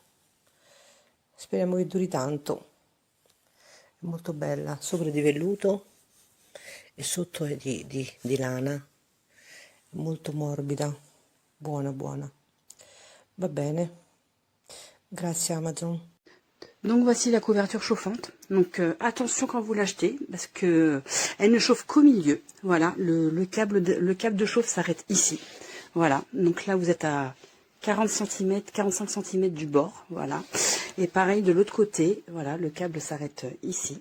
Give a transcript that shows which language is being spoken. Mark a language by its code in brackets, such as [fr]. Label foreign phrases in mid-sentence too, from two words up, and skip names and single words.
[it] Speriamo che duri tanto. È molto bella, sopra di velluto e sotto è di lana, è molto morbida, buona buona. Va bene, grazie Amazon. [fr] Donc voici la couverture chauffante. Donc attention quand vous l'achetez parce que elle ne chauffe qu'au milieu. Voilà, le câble de chauffe s'arrête ici. Voilà, donc là vous êtes à 40 cm, 45 cm du bord. Voilà. Et pareil de l'autre côté, voilà, le câble s'arrête ici.